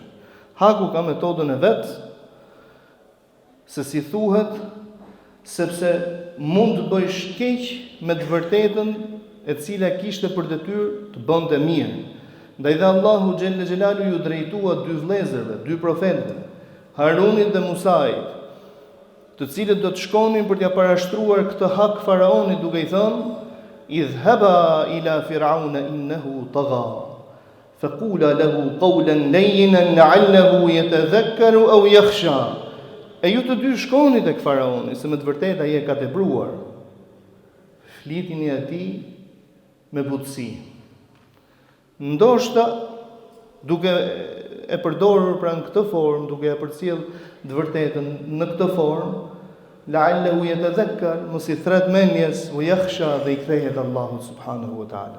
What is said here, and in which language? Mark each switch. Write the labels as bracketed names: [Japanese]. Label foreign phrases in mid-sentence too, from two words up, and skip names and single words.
[Albanian] Haku ka metodën e vet, se si thuhet, sepse mund të bësh keq me të vërtetën e cila kishte për detyrë të bënte mirë. Ndaj dhe Allahu [Arabic] جل جلاله [Albanian] ju drejtua dy vëllezërve, dy profetëve, Harunit dhe Musait, të cilët do të shkonin për t'ia parashtruar këtë hak faraonit duke i thënë: [Arabic] "اذهبا إلى فرعون إنه طغى فقولا له قولا لينا لعله يتذكر أو يخشى." [Albanian] E ju të dy shkoni tek faraoni, se me të vërtetë ai e ka tepruar. Flitini atij me butësi. Ndoshta duke e përdorur pra në këtë formë, duke e përcjell të vërtetën në këtë formë, [Arabic] لعله يتذكر, [Albanian] mos i thret mendjes, [Arabic] أو يخشى, [Albanian] dhe i kthehet Allahu [Arabic] سبحانه وتعالى.